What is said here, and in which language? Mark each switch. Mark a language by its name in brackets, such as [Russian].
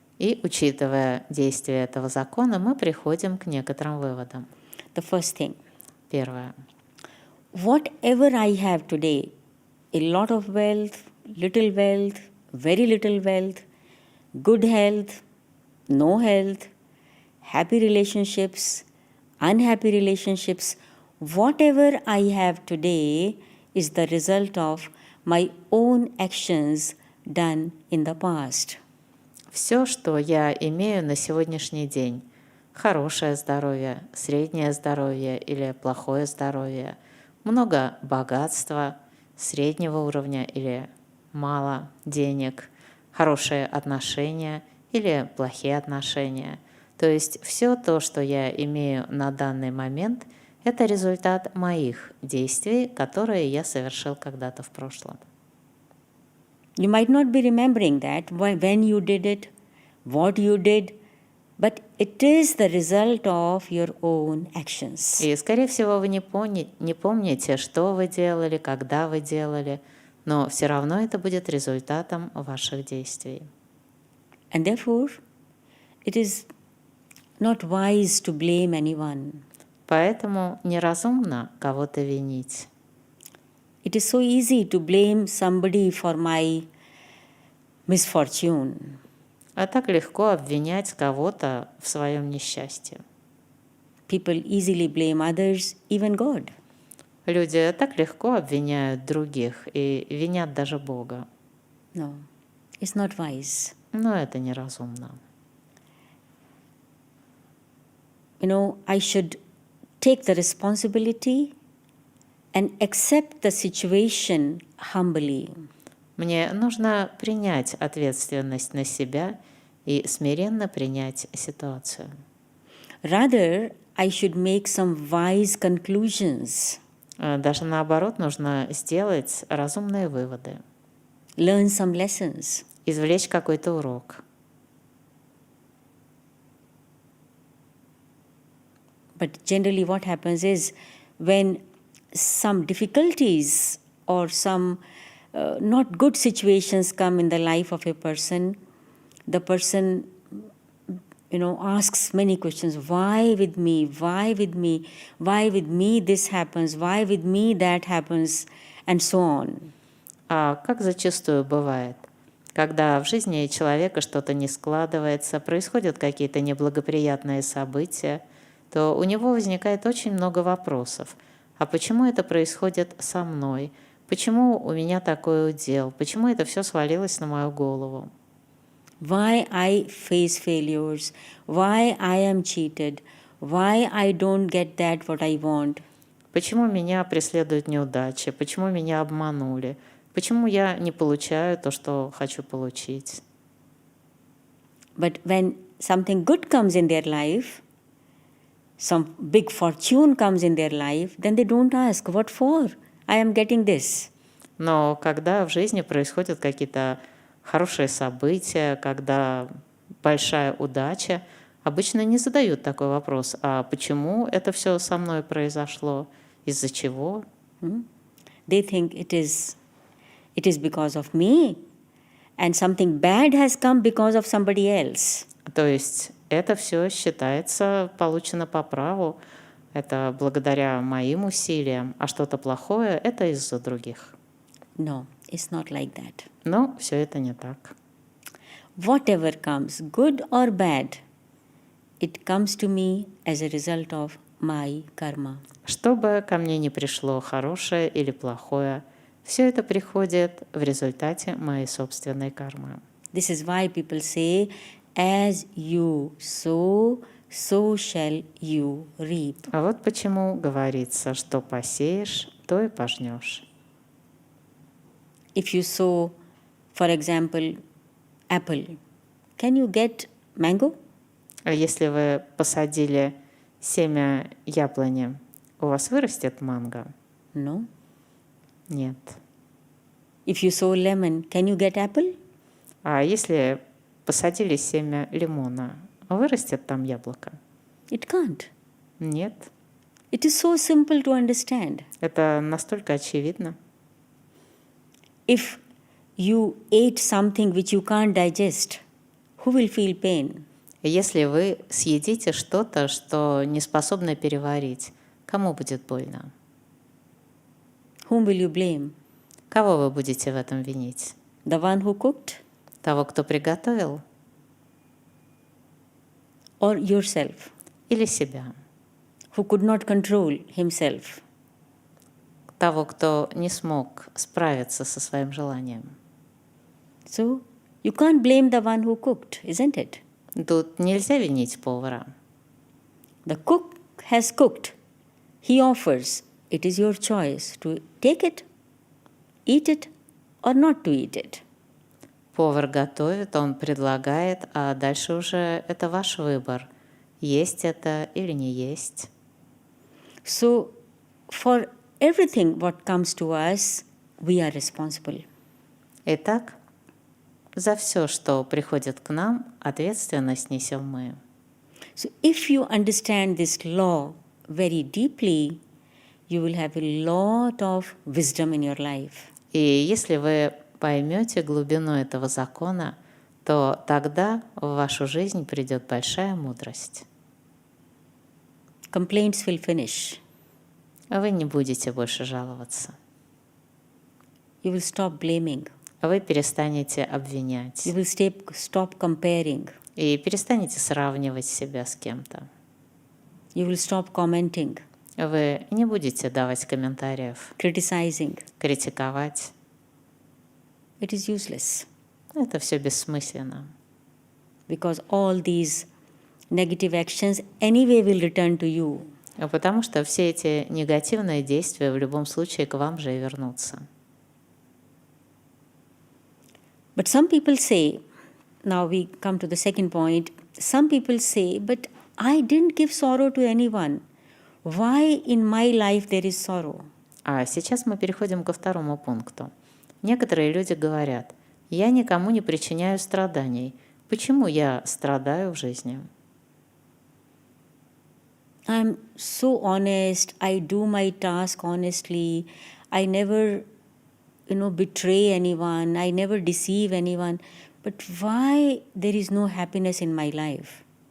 [Russian] И, учитывая действие этого закона, мы приходим к некоторым выводам. [English] The first thing, [Russian] Первое. [English] whatever I have today, a lot of wealth, very little wealth, good health, no health, happy relationships, unhappy relationships, whatever I have today is the result of my own actions done in the past. [Russian] Все, что я имею на сегодняшний день, хорошее здоровье, среднее здоровье или плохое здоровье, много богатства, среднего уровня или мало денег, хорошие отношения или плохие отношения. То есть все то, что я имею на данный момент, это результат моих действий, которые я совершил когда-то в прошлом. [English] You might not be remembering that, when you did it, what you did, but it is the result of your own actions. [Russian] И, скорее всего, вы не помните, что вы делали, когда вы делали, но все равно это будет результатом ваших действий. [English] And therefore, it is not wise to blame anyone. [Russian] Поэтому неразумно кого-то винить. [English] It is so easy to blame somebody for my misfortune. [Russian] А так легко обвинять кого-то в своем несчастье. [English] People easily blame others, even God. [Russian] Люди так легко обвиняют других и винят даже Бога. [English] No, it's not wise. [Russian] Но это неразумно. [English] I should take the responsibility and accept the situation humbly. [Russian] Мне нужно принять ответственность на себя и смиренно принять ситуацию. [English] Rather, I should make some wise conclusions, [Russian] Даже наоборот, нужно сделать разумные выводы, [English] learn some lessons. [Russian] извлечь какой-то урок. [English] But generally what happens is when some difficulties or some not good situations come in the life of a person, the person asks many questions. Why with me? Why with me? Why with me this happens? Why with me that happens? And so on. [Russian] А как зачастую бывает, когда в жизни человека что-то не складывается, происходят какие-то неблагоприятные события, то у него возникает очень много вопросов. А почему это происходит со мной? Почему у меня такой удел? Почему это все свалилось на мою голову? [English] Why I face failures? Why I am cheated? Why I don't get that what I want? [Russian] Почему меня преследуют неудачи? Почему меня обманули? Почему я не получаю то, что хочу получить? [English] But when something good comes in their life, some big fortune comes in their life, then they don't ask, what for? I am getting this. [Russian] Но когда в жизни происходят какие-то хорошие события, когда большая удача, обычно не задают такой вопрос, а почему это все со мной произошло, из-за чего? [English] They think it is because of me, and something bad has come because of somebody else. [Russian] То есть это все считается получено по праву, это благодаря моим усилиям, а что-то плохое – это из-за других. [English] No, it's not like that. [Russian] Но все это не так. [English] Whatever comes, good or bad, it comes to me as a result of my karma. [Russian] Что бы ко мне ни пришло, хорошее или плохое, все это приходит в результате моей собственной кармы. [English] This is why people say, as you sow, so shall you reap. [Russian] А вот почему говорится, что посеешь, то и пожнешь. [English] If you sow, for example, apple, can you get mango? [Russian] А если вы посадили семя яблони, у вас вырастет манго? [English] No. [Russian] Нет. [English] If you sow lemon, can you get apple? [Russian] А если посадили семя лимона, вырастет там яблоко? [English] It can't. [Russian] Нет. [English] It is so simple to understand. [Russian] Это настолько очевидно. [English] If you ate something which you can't digest, who will feel pain? [Russian] Если вы съедите что-то, что не способны переварить, кому будет больно? [English] Whom will you blame? [Russian] Кого вы будете в этом винить? [English] The one who cooked [Russian] Того, кто приготовил, [English] or yourself, [Russian] или себя? [English] who could not control himself? [Russian] Того, кто не смог справиться со своим желанием. [English] So you can't blame the one who cooked, isn't it? [Russian] Тут нельзя винить повара. [English] The cook has cooked. He offers. It is your choice to take it, eat it, or not to eat it. [Russian] Повар готовит, он предлагает, а дальше уже это ваш выбор, есть это или не есть. [English] So for everything what comes to us, we are responsible. [Russian] Итак, за все, что приходит к нам, ответственность несем мы. [English] So if you understand this law very deeply, you will have a lot of wisdom in your life. [Russian] И если вы поймете глубину этого закона, то тогда в вашу жизнь придет большая мудрость. [English] Complaints will finish. [Russian] Вы не будете больше жаловаться. [English] You will stop blaming. [Russian] Вы перестанете обвинять. [English] You will stop comparing. [Russian] И перестанете сравнивать себя с кем-то. [English] You will stop commenting, [Russian] Вы не будете давать комментариев, [English] criticizing. [Russian] критиковать. [English] It is useless [Russian] Это все бессмысленно. [English] because all these negative actions anyway will return to you. [Russian] Потому что все эти негативные действия в любом случае к вам же и вернутся. [English] But some people say, now we come to the second point, some people say, but I didn't give sorrow to anyone. Why in my life there is sorrow? [Russian] А сейчас мы переходим ко второму пункту. Некоторые люди говорят, я никому не причиняю страданий. Почему я страдаю в жизни? [English] I'm so honest, I do my task honestly, I never, betray anyone, I never deceive anyone. But why there is no happiness in my life?